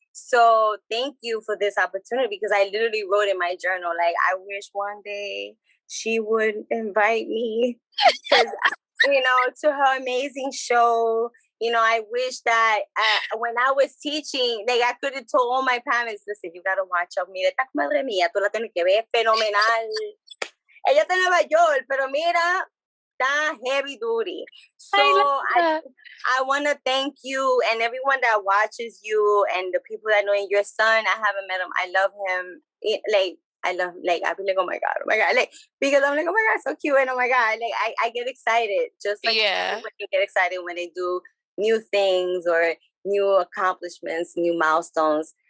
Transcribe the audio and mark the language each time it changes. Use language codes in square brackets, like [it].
[en] So thank you for this opportunity, because I literally wrote in my journal, like, I wish one day she would invite me, because you know, to her amazing show. You know, I wish that when I was teaching, like, I could have told all my parents, listen, you gotta watch out. [es] Mira, esta comadre mía, tú la tienes que ver, fenomenal. Ella está en Nueva York, pero mira, está [en] heavy duty. So I want to thank you and everyone that watches you, and the people that know your son. I haven't met him. I love him. I be like, oh my God, like, because I'm like, oh my God, so cute, and oh my God, like, I get excited, just like when you get excited when they do new things or new accomplishments, new milestones.